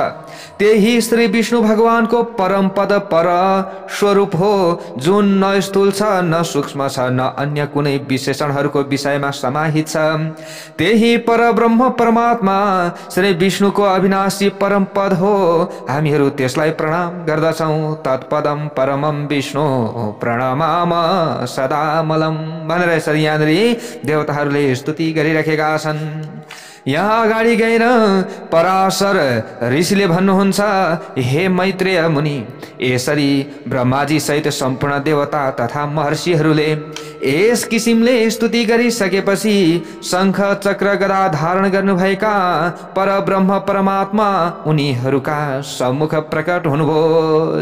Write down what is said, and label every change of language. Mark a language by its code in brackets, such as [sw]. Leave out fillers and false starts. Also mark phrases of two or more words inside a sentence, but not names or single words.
[ne] त्यही श्री विष्णु भगवानको परम पद पर स्वरूप हो, जुन न स्थूल छ, न सूक्ष्म छ, न अन्य कुनै विशेषणहरूको विषयमा समाहित छ। त्यही परब्रह्म परमात्मा श्री विष्णुको अविनाशी परम पद हो। हामीहरू त्यसलाई प्रणाम गर्दछौँ। [sa] तत्पदम परमम विष्णु प्रणमाम सदा मलम [ne] भनेर यसरी यहाँनिर देवता स्तुति गरिराखेका छन्। यहाँ अगाडि गएर पराशर ऋषिले भन्नुहुन्छ, हे मैत्रेय मुनि, यसरी ब्रह्माजी सहित सम्पूर्ण देवता तथा महर्षिहरूले यस किसिमले स्तुति गरिसकेपछि शङ्ख चक्र गदा धारण गर्नुभएका परब्रह्म परमात्मा उनीहरूका सम्मुख प्रकट हुनुभयो।